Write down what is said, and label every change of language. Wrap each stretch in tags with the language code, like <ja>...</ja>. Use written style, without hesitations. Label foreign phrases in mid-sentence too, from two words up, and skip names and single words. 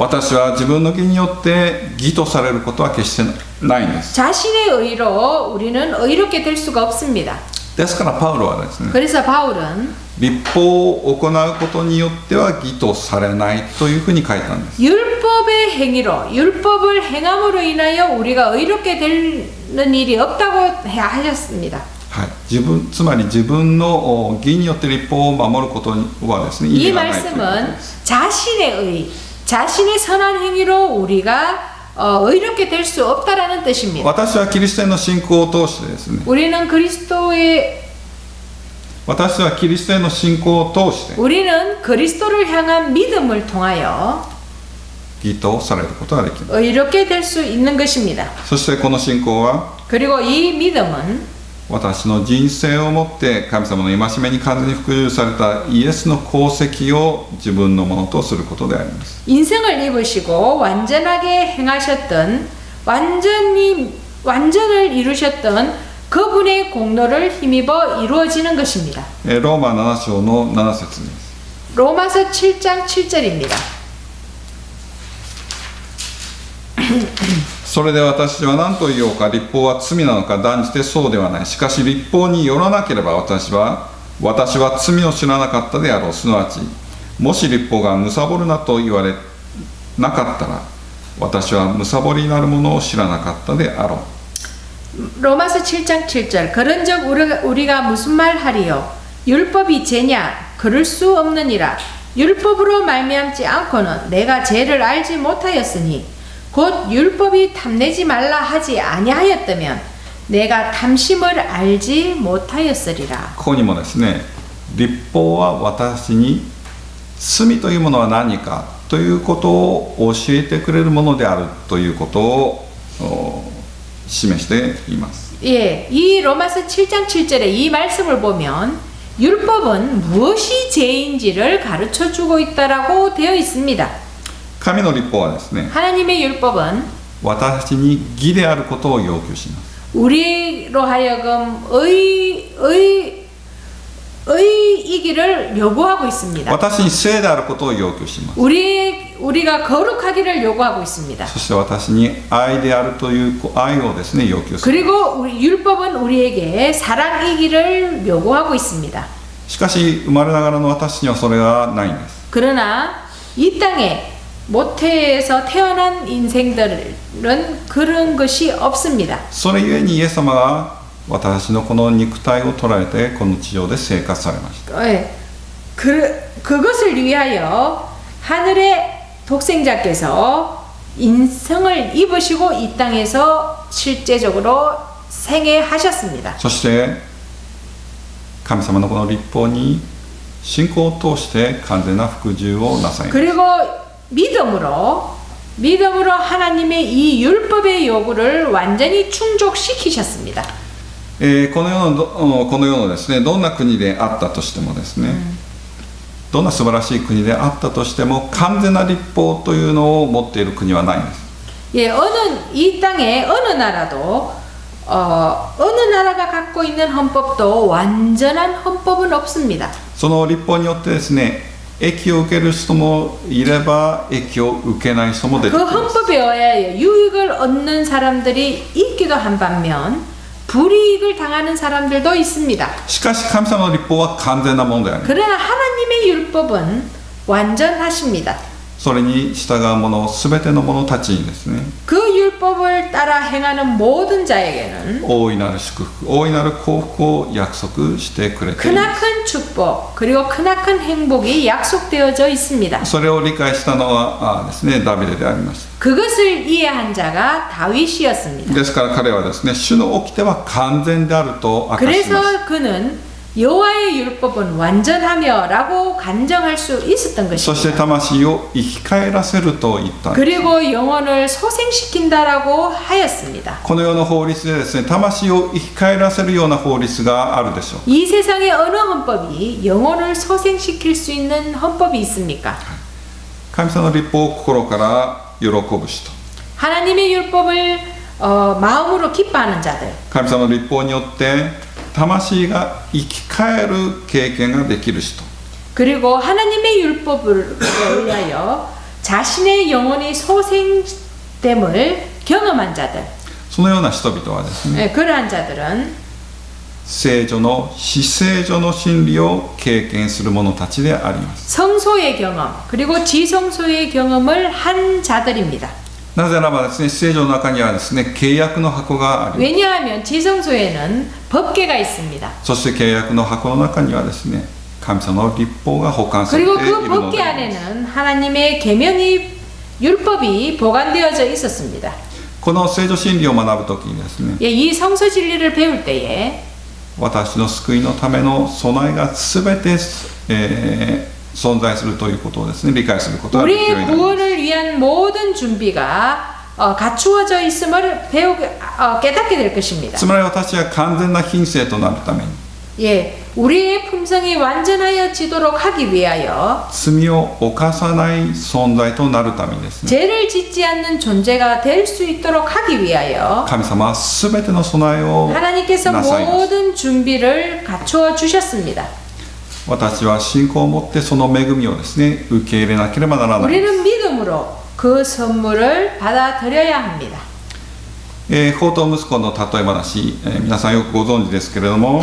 <ja>私は自分の義によって義とされることは決してないんです。</ja> <ko>자신의 의로 우리는 의롭게 될 수가 없습니다.</ko> <ja>ですからパウロはですね、</ja> <ko>그래서 바울은</ko> <ja>律法を行うことによっては義とされないというふうに書いたんです。</ja> <ko>율법의 행위로 율법을 행함으로 인하여 우리가 의롭게 되는 일이 없다고 하셨습니다.</ko> <ja>はい、つまり自分の義によって律法を守ることはですね、意</ja> <ko>이</ko> <ja>味がないということで</ja> <ko>말씀은</ko> <ja>す。</ja> <ko>자신의 의, 자신의 선한 행위로 우리가 의롭게 될 수 없다라는 뜻입니다.</ko> <ja>私はキリストへの信仰を通してですね、</ja> <ko>우리는 그리스도의</ko> <ja>私はキリストへの信仰を通して</ja> <ko>우리는 그리스도를 향한 믿음을 통하여</ko> <ja>義とされることができます。</ja> <ko>의롭게 될 수 있는 것입니다.</ko> <ja>そしてこの信仰は</ja> <ko>그리고 이 믿음은</ko> <ja>私の人生をもって神様の戒めに完全に服従されたイエスの功績を自分のものとすることであります。</ja> <ko>인생을 입으시고 완전하게 행하셨던 완전을 이루셨던 그분의 공로를 힘입어 이루어지는 것입니다.</ko> <ja>ローマ7章の7節です。</ja> <ko>로마서 7장 7절입니다.</ko> <ja>それで私は何と言おうか、律法は罪なのか、断じてそうではない。しかし律法によらなければ私は罪を知らなかったであろう。すなわちもし律法が貪るなと言われなかったら私は貪りなるものを知らなかったであろう。</ja> <ko>로마서 7장 7절 그런즉 우리가 무슨 말하리요 율법이 죄냐 그럴 수 없느니라. 율법으로 말미암지 않고는 내가 죄를 알지 못하였으니 곧 율법이 탐내지 말라 하지 아니하였다면 내가 탐심을 알지 못하였으리라.</ko> <ja>ここにもですね、律法は私に罪というものは何かということを教えてくれるものであるということを示しています。</ja> <ko>예, 이 로마서 7장 7절에 이 말씀을 보면 율법은 무엇이 죄인지를 가르쳐 주고 있다라고 되어 있습니다.</ko> <ja>神の律法はですね、</ja> <ko>하나님의 율법은</ko> <ja>私に義であることを要求します。</ja> <ko>우리로 하여금 의이기를 요구하고 있습니다.</ko> <ja>私に聖であることを要求します。</ja> <ko>우리가 거룩하기를 요구하고 있습니다.</ko> <ja>そして私に愛であるという愛をですね要求する。</ja> <ko>그리고 율법은 우리에게 사랑이기를 요구하고 있습니다.</ko> <ja>しかし生まれながらの私にはそれがないんです。</ja> <ko>그러나 이 땅에 모태에서 태어난 인생들은 그런 것이 없습니다.</ko> <ja>それゆえにイエス様が私のこの肉体を捉えてこの地上で生活されました。</ja> <ko>네. 그것을 위하여 하늘의 독생자께서 인성을 입으시고 이 땅에서 실제적으로 생애하셨습니다.</ko> <ja>そして神様のこの律法に信仰を通して完全な服従をなさいます。</ja> <ko>그리고 믿음으로 하나님의 이 율법의 요구를 완전히 충족시키셨습니다.</ko> <ja>この世のですね、どんな国であったとしてもですね、どんな素晴らしい国であったとしても完全な律法というのを持っている国はないんです。</ja> <ko>예, 이 땅에 어느 나라도 어느 나라가 갖고 있는 헌법도 완전한 헌법은 없습니다.</ko> <ja>その律法によってですね、益を受ける人もいれば益を受けない人も出てき</ja> <ko>그</ko> <ja>ます。</ja> <ko>헌법에 의하여 유익을 얻는 사람들이 있기도 한 반면 불이익을 당하는 사람들도 있습니다.</ko> <ja>しかし神様の律法は完全なものであります。</ja> <ko>그러나 하나님의 율법은 완전하십니다.</ko> <ja>それに従う者全ての者たちにですね、</ja> <ko>그 율법을 따라 행하는 모든 자에게는</ko> <ja>大いなる祝福、大いなる幸福を約束してくれています。</ja> <ko>크나큰 축복 그리고 크나큰 행복이 약속되어져 있습니다.</ko> <ja>それを理解したのはですね、ダビデでありました。</ja> <ko>그것을 이해한 자가 다윗이었습니다.</ko> <ja>ですから彼はですね、主の掟は完全であると明かしました。</ja> <ko>그래서 그는 여호와의 율법은 완전하며라고 간정할 수 있었던</ko> <ja>そして</ja> <ko>것입니다.</ko> <ja>魂を生き返らせると言ったんです。</ja> <ko>그리고 영혼을 소생시킨다라고 하였습니다.</ko> <ja>この世の法律でですね、魂を生き返らせるような法律があるでしょう。</ja> <ko>이 세상의 어느 헌법이 영혼을 소생시킬 수 있는 헌법이 있습니까?</ko> <ja>神様の律法を心から喜ぶ人、</ja> <ko>하나님의 율법을 마음으로 기뻐하는 자들,</ko> <ja>神様の律法によって魂が生き返る経験ができる人、</ja> <ko>그리고 하나님의 율법을 위하여 자신의 영혼이 소생됨을 경험한 자들,</ko> <ja>そのような人々はですね、</ja> <ko>그러한 자들은</ko> <ja>聖女の至聖女の真理を経験する者たちであります。</ja> <ko>성소의 경험 그리고 지성소의 경험을 한 자들입니다.</ko> <ja>なぜならばですね、聖女の中にはですね、契約の箱があります。</ja> <ko>왜냐하면 지성소에는 법궤가 있습니다.</ko> <ja>そして契約の箱の中にはですね、神様の律法が保管されてい</ja> <ko>그리고</ko> <ja>る</ja> <ko>그</ko> <ja>の</ja> <ko>법궤</ko> <ja>であります。</ja> <ko>안에는 하나님의 계명이 율법이 보관되어져 있었습니다.</ko> <ja>この聖女真理を学ぶときにですね、</ja> <ko>이 성서 진리를 배울 때에</ko> <ja>私の救いのための備えがすべて、存在するということをですね、理解することができるよう</ja> <ko>우리의</ko> <ja>になります。</ja> <ko>구원을 위한 모든 준비가 갖추어져 있음을 깨닫게 될 것입니다.</ko> <ja>つまり私は完全な品性となるために、</ja> <ko>예, 우리의 품성이 완전하여지도록 하기 위하여</ko> <ja>罪を犯さない存在となるためにですね、</ja> <ko>죄를 짓지 않는 존재가 될 수 있도록 하기 위하여</ko> <ja>神様はすべての備えを</ja> <ko>하나님께서</ko> <ja>なさいます。</ja> <ko>모든 준비를 갖추어 주셨습니다.</ko> <ja>私は信仰を持ってその恵みをですね、受け入れなければならないです。</ja> <ko>우리는 믿음으로 그 선물을 받아들여야 합니다.</ko> <ja>放蕩息子の例え話、皆さんよくご存知ですけれども、</ja>